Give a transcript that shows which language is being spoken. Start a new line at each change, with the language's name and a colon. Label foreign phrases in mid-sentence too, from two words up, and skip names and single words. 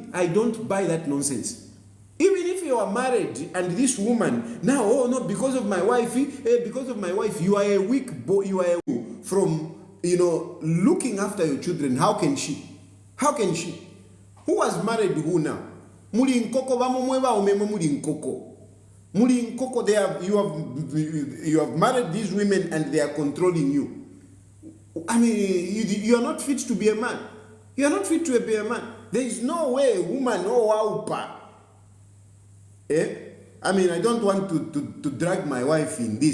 English: I don't buy that nonsense. Even if you are married and this woman, now, oh no, because of my wife, you are a weak boy, you are from, looking after your children. How can she? How can she? Who was married to who now?
Bemba: Muli nkoko bamumweba umeme muli nkoko. Muli nkoko,
English: you have married these women and they are controlling you. I mean, you are not fit to be a man. You are not fit to be a man. There is no way a woman, I mean, I don't want to drag my wife in this.